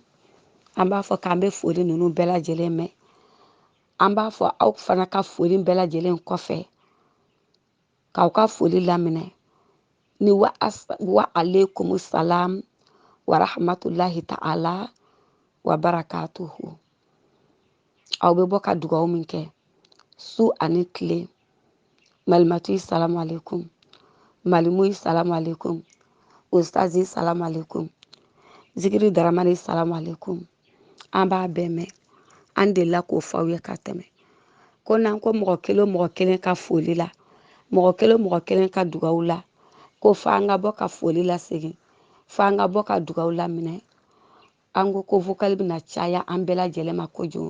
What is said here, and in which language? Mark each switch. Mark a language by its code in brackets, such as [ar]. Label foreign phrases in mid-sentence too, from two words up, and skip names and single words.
[bm] An b'a fɔ k'an bɛ foli ninnu bɛɛ lajɛlen mɛn. An b'a fɔ aw fana ka foli bɛɛ lajɛlen kɔfɛ, k'aw ka foli laminɛ ni [ar] وعليكم السلام ورحمة الله تعالى وبركاته. [bm] Aw bɛ bɔ ka dugawu min kɛ su ani tile. Malimatu [ar] سلام عليكم, [bm] Malimu [ar] سلام عليكم, [bm] Ustazi [ar] سلام عليكم, [bm] Zikiri Daramani [ar] سلام عليكم. [bm] An b'a bɛɛ mɛn. An delila k'o fɔ aw ye ka tɛmɛ. Ko n'an ko mɔgɔ kelen ka foli la, mɔgɔ kelen ka dugawu la, ko f'an ka bɔ ka foli la segin, f'an ka bɔ ka dugawu la minɛ. An ko vocal bɛna caya an bɛɛ lajɛlen ma kojugu.